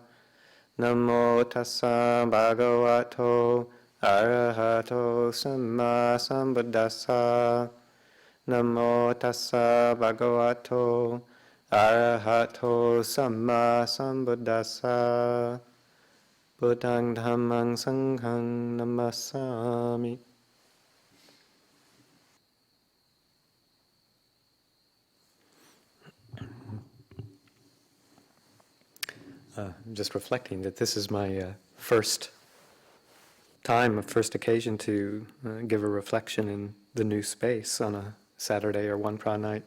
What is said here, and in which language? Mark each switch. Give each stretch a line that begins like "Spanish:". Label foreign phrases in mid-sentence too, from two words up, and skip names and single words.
Pali: Namo tassa bhagavato arahato samma sambuddhassa. Namo tassa bhagavato arahato samma sambuddhassa. Buddhang dhammang sanghang namassami.
English: I'm just reflecting that this is my first occasion to give a reflection in the new space on a Saturday or one pra night.